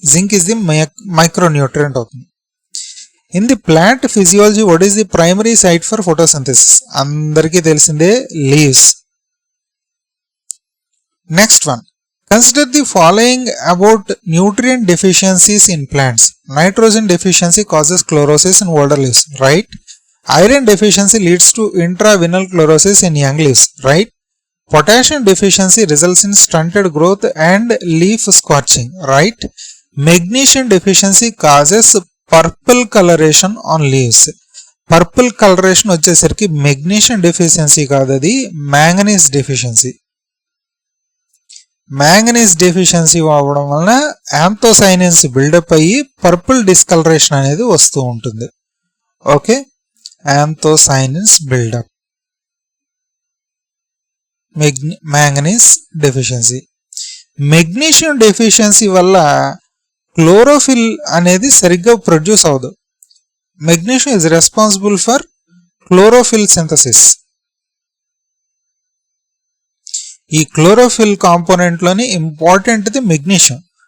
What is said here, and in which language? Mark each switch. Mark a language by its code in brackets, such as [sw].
[en] zinc is the micronutrient [te] అవుతుంది. [en] In the plant physiology what is the primary site for photosynthesis? [te] అందరికీ తెలిసిందే leaves. [en] Next one, consider the following about nutrient deficiencies in plants. Nitrogen deficiency causes chlorosis in older leaves, right. Iron deficiency leads to intravenal chlorosis in young leaves, right. Potassium deficiency results in stunted growth and leaf scorching, right. Magnesium deficiency causes purple coloration on leaves. Purple coloration [te] వచ్చేసరికి magnesium deficiency కాదు, అది manganese deficiency. manganese deficiency అవ్వడం వలన anthocyanins buildup అయ్యి purple discolouration అనేది వస్తూ ఉంటుంది. [en] Okay, anthocyanins buildup, manganese deficiency. [te] Magnesium deficiency వల్ల క్లోరోఫిల్ అనేది సరిగ్గా ప్రొడ్యూస్ అవ్వదు. [en] Magnesium is responsible for chlorophyll synthesis. [te] ఈ క్లోరోఫిల్ కాంపోనెంట్ లోని ఇంపార్టెంట్ది మెగ్నీషియం.